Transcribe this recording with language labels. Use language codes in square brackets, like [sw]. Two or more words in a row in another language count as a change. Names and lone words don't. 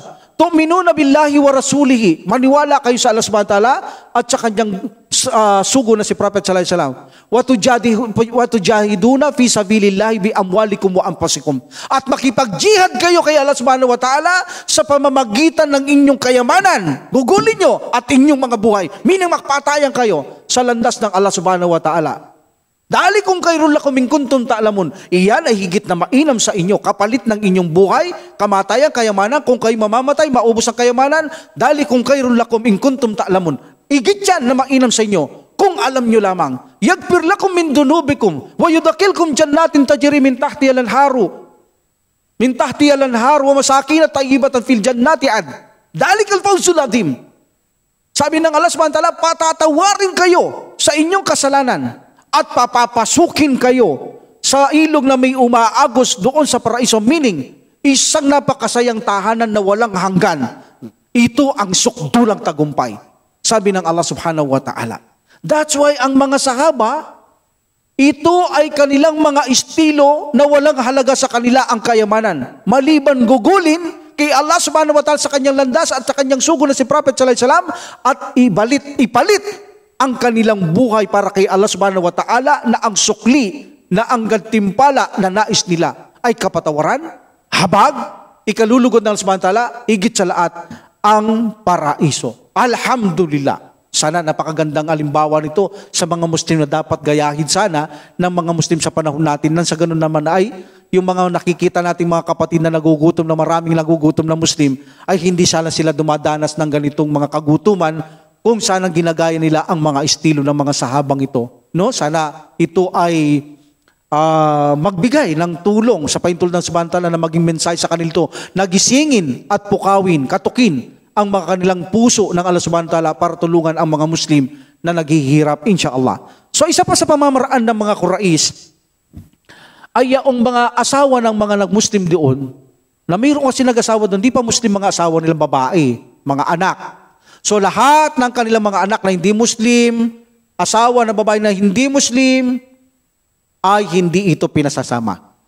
[ar] تؤمنون بالله ورسوله, [tl] maniwala kayo sa Allah [ar] سبحانه وتعالى [tl] at sa kanyang sugo na si Prophet [ar] صلى الله عليه وسلم. وتجاهدون في سبيل الله بأموالكم وأنفسكم. [tl] At makipag-jihad kayo kay Allah [ar] سبحانه وتعالى [tl] sa pamamagitan ng inyong kayamanan. Gugulin nyo at inyong mga buhay. Meaning makpatayan kayo sa landas ng Allah [ar] سبحانه وتعالى. ذلكم خير لكم إن كنتم تعلمون, [tl] iyan ay higit na mainam sa inyo, kapalit ng inyong buhay, kamatayan, kayamanan. Kung kayo mamamatay, maubos ang kayamanan. [ar] ذلكم خير لكم إن كنتم تعلمون, [tl] higit yan na mainam sa inyo, kung alam nyo lamang. [ar] يغفر لكم من ذنوبكم ويدخلكم جنات تجري من تحتها الأنهار ومساكن طيبة في جنات عدن. ذلك الفوز العظيم. [tl] Sabi ng Allah [ar] سبحانه وتعالى, [tl] patatawarin kayo sa inyong kasalanan at papapasukin kayo sa ilog na may umaagos doon sa paraiso. Meaning, isang napakasayang tahanan na walang hanggan. Ito ang sukdulang tagumpay, sabi ng Allah [ar] سبحانه وتعالى. [en] That's why [tl] ang mga sahaba, ito ay kanilang mga estilo na walang halaga sa kanila ang kayamanan. Maliban gugulin kay Allah [ar] سبحانه وتعالى [tl] sa kanyang landas at sa kanyang sugo na si Prophet [ar] صلى الله عليه وسلم [tl] at ipalit ang kanilang buhay para kay Allah [ar] سبحانه وتعالى [tl] na ang sukli, na ang gantimpala na nais nila ay kapatawaran, habag, ikalulugod ng Allah [ar] سبحانه وتعالى, [tl] higit sa lahat, ang paraiso. Alhamdulillah. Sana napakagandang alimbawa nito sa mga Muslim na dapat gayahin sana ng mga Muslim sa panahon natin. Nang sa ganun naman ay yung mga nakikita nating mga kapatid na nagugutom, na maraming nagugutom na Muslim, ay hindi sana sila dumadanas ng ganitong mga kagutuman kung sana ginagaya nila ang mga estilo ng mga sahabang ito. No? Sana ito ay magbigay ng tulong sa paintulad ng [ar] سبحانه وتعالى [tl] na maging mensahe sa kanila, nagisingin at pukawin, katukin ang mga kanilang puso ng Allah [ar] سبحانه وتعالى [tl] para tulungan ang mga Muslim na naghihirap, insyaAllah. So isa pa sa pamamaraan ng mga Quraysh ay yung mga asawa ng mga nag-Muslim doon, na mayroon kasi nag-asawa doon, di pa Muslim mga asawa nilang babae, mga anak. So lahat ng kanilang mga anak na hindi Muslim, asawa na babae na hindi Muslim, ay hindi ito pinasasama.